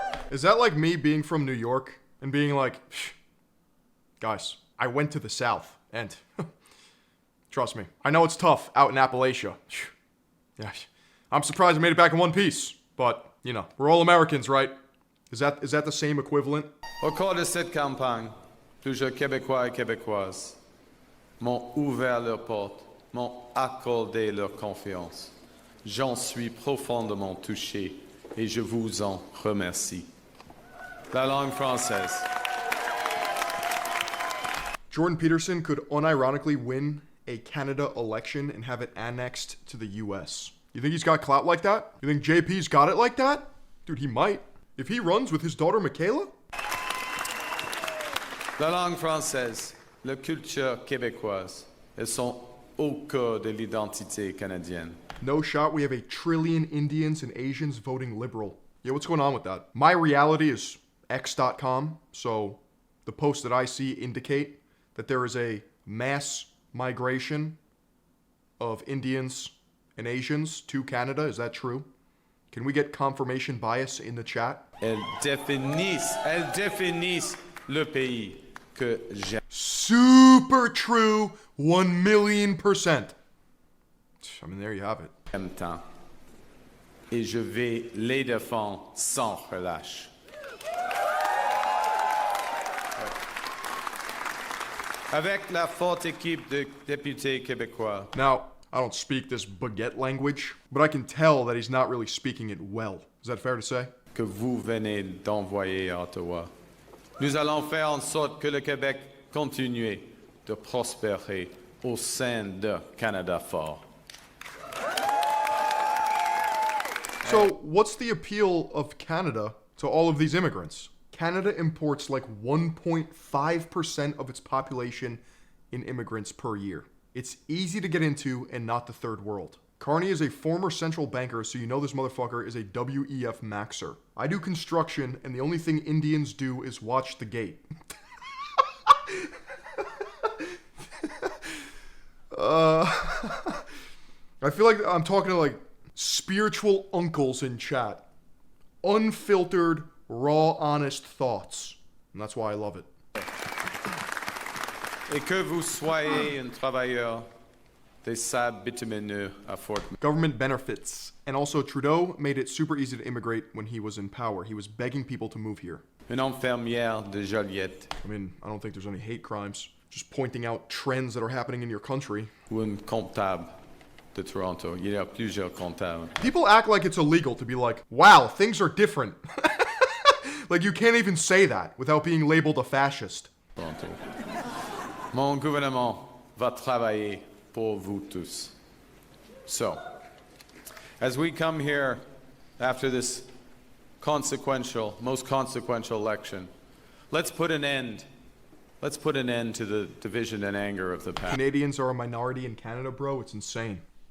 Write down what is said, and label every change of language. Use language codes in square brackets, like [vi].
[en] Is that like me being from New York and being like, guys, I went to the South and trust me, I know it's tough out in Appalachia. Yeah, I'm surprised I made it back in one piece, but you know, we're all Americans, right? Is that the same equivalent? [fr] Au cours de cette campagne, plusieurs Québécois et Québécoises m'ont ouvert leurs portes, m'ont accordé leur confiance. J'en suis profondément touché et je vous en remercie. La langue française. [en] Jordan Peterson could unironically win a Canada election and have it annexed to the US. You think he's got clout like that? You think JP's got it like that? Dude, he might. If he runs with his daughter Michaela? [fr] La langue française, la culture québécoise, elles sont au cœur de l'identité canadienne. [en] No shot we have 1 trillion Indians and Asians voting liberal. Yeah, what's going on with that? My reality is X.com, so the posts that I see indicate that there is a mass migration of Indians and Asians to Canada. Is that true? Can we get confirmation bias in the chat? [fr] Elles définissent le pays que j'aime. [en] Super true, 1,000,000%. I mean, there you have it. [fr] Tant. Et je vais les défendre sans relâche. Avec la forte équipe de députés québécois. [en] Now, I don't speak this baguette language, but I can tell that he's not really speaking it well. Is that fair to say? [fr] Que vous venez d'envoyer à Ottawa. Nous allons faire en sorte que le Québec continue de prospérer au sein de Canada fort. [en] So, what's the appeal of Canada to all of these immigrants? Canada imports like 1.5% of its population in immigrants per year. It's easy to get into and not the third world. Carney is a former central banker, so you know this motherfucker is a WEF maxer. I do construction, and the only thing Indians do is watch the gate. I feel like I'm talking to like spiritual uncles in chat. Unfiltered, raw, honest thoughts. And that's why I love it. [fr] Et que vous soyez un travailleur des sables bitumineux à Fort. [en] Government benefits. And also Trudeau made it super easy to immigrate when he was in power. He was begging people to move here. [fr] Une infirmière de Joliette. [en] I mean, I don't think there's any hate crimes. Just pointing out trends that are happening in your country. [fr] Ou un comptable de Toronto. Il y a plusieurs comptables. [en] People act like it's illegal to be like, wow, things are different. Like you can't even say that without being labeled a fascist. [fr] Toronto. Mon gouvernement va travailler pour vous tous. [en] So, as we come here after this most consequential election, let's put an end to the division and anger of the past. Canadians are a minority in Canada, bro. It's insane.